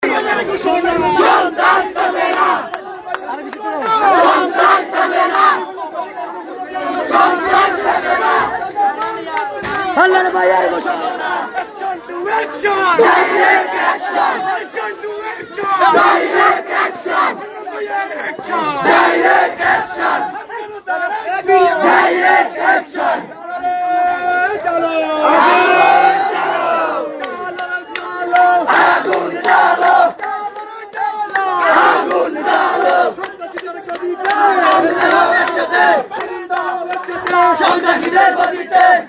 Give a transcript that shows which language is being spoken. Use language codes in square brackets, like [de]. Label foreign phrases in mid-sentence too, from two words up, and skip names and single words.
[bn] সন্ত্রাস থামবে না, সন্ত্রাস থামবে না, সন্ত্রাস থামবে না। হাল্লার ভাইয়ের ঘোষণা [en] Direct action! Direct action! Direct action! Direct action! [bn] আগুন জ্বালো! আগুন জ্বালো! একসাথে! সন্ত্রাসীদের গতিতে!